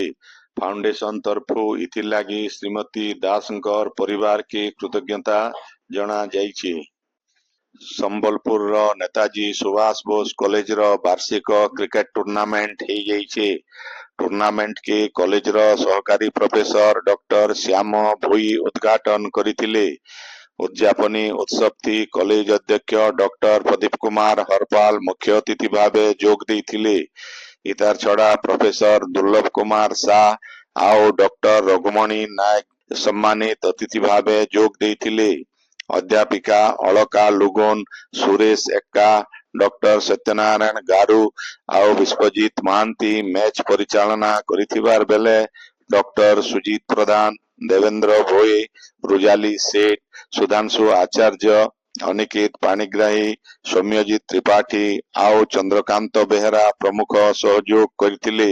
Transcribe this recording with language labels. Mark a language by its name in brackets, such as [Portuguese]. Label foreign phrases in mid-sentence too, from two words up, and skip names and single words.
[Sambalpuri] ଫାଉଣ୍ଡେସନ ତରଫୁ ଇଥିଲାଗି ଶ୍ରୀମତୀ ଦାସଙ୍କର ପରିବାରକେ କୃତଜ୍ଞତା ଜଣାଯାଇଛି। ସମ୍ବଲପୁରର ନେତାଜୀ ସୁଭାଷ ବୋଷ କଲେଜର ବାର୍ଷିକ କ୍ରିକେଟ ଟୁର୍ଣ୍ଣାମେଣ୍ଟ ହେଇଯାଇଛି। ଟୁର୍ଣ୍ଣାମେଣ୍ଟକେ କଲେଜର ସହକାରୀ ପ୍ରଫେସର ଡକ୍ଟର ଶ୍ୟାମ ଭୋଇ ଉଦ୍ଘାଟନ କରିଥିଲେ। ଉଦ୍ଯାପନୀ ଉତ୍ସବଟି କଲେଜ ଅଧ୍ୟକ୍ଷ ଡକ୍ଟର ପ୍ରଦୀପ କୁମାର ହରପାଲ ମୁଖ୍ୟ ଅତିଥି ଭାବେ ଯୋଗ ଦେଇଥିଲେ। ଇତାର ଛଡ଼ା ପ୍ରଫେସର ଦୁର୍ଲଭ କୁମାର ଶାହ ଆଉ ଡକ୍ଟର ରଘୁମଣି ନାୟକ ସମ୍ମାନିତ ଅତିଥି ଭାବେ ଯୋଗ ଦେଇଥିଲେ। ଅଧ୍ୟାପିକା ଅଳକା ଲୁଗୁନ, ସୁରେଶ ଏକା, ଡକ୍ଟର ସତ୍ୟନାରାୟଣ ଗାରୁ ଆଉ ବିଶ୍ୱଜିତ ମହାନ୍ତି ମ୍ୟାଚ ପରିଚାଳନା କରିଥିବାର ବେଳେ ଡକ୍ଟର ସୁଜିତ ପ୍ରଧାନ, ଦେବେନ୍ଦ୍ର ଭୋଇ, ରୁଜାଲି ସେଠ, ସୁଧାଂଶୁ ଆଚାର୍ଯ୍ୟ, ଅନିକେତ ପାଣିଗ୍ରାହୀ, ସୌମ୍ୟଜିତ ତ୍ରିପାଠୀ ଆଉ ଚନ୍ଦ୍ରକାନ୍ତ ବେହେରା ପ୍ରମୁଖ ସହଯୋଗ କରିଥିଲେ।